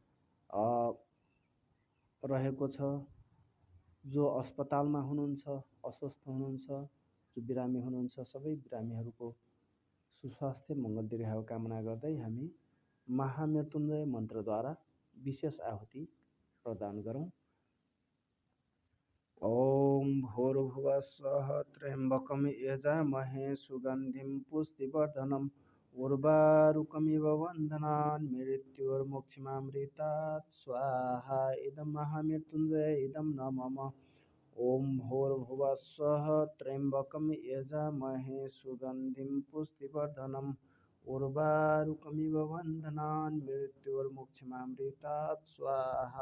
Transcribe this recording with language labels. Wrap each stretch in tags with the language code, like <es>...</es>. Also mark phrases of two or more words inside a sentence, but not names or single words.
<ne>रहेको छ, जो अस्पतालमा हुनुहुन्छ, अस्वस्थ हुनुहुन्छ, जो बिरामी हुनुहुन्छ, सबै बिरामीहरूको सुस्वास्थ्य मङ्गल दीर्घायु कामना गर्दै हामी महामृत्युञ्जय मन्त्रद्वारा विशेष आहुति प्रदान गरौँ।</ne> <sa>ओम भूर्भुवः स्वः त्र्यम्बकं यजामहे सुगन्धिं पुष्टिवर्धनम् उर्वारुकमिव बन्धनान् मृत्युर्मुक्षिमामृतात् स्वाहा। इदं महामृत्युञ्जय इदं न मम। ओम भूर्भुवः स्वः त्र्यम्बकं यजामहे सुगन्धिं पुष्टिवर्धनम् उर्वारुकमिव बन्धनान् मृत्युर्मुक्षिमामृतात् स्वाहा।</sa>